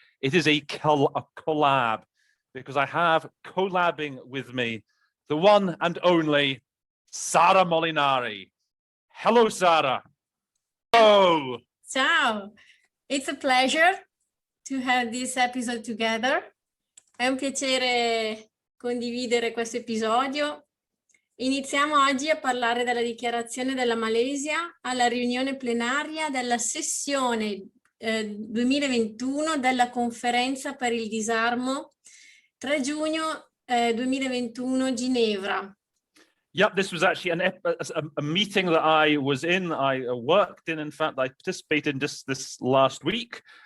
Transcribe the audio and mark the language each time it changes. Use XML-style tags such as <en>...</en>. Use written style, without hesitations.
<en>It is a collab, because I have collabing with me the one and only Sara Molinari. Hello, Sara. Oh.</en> <it>Ciao.</it> <en>It's a pleasure to have this episode together.</en> <it>È un piacere condividere questo episodio. Iniziamo oggi a parlare della dichiarazione della Malaysia alla riunione plenaria della sessione 2021 della conferenza per il disarmo 3 giugno 2021 Ginevra.</it> <en>Yep, this was actually a meeting that I was in. I worked in fact, I participated in this last week.</en>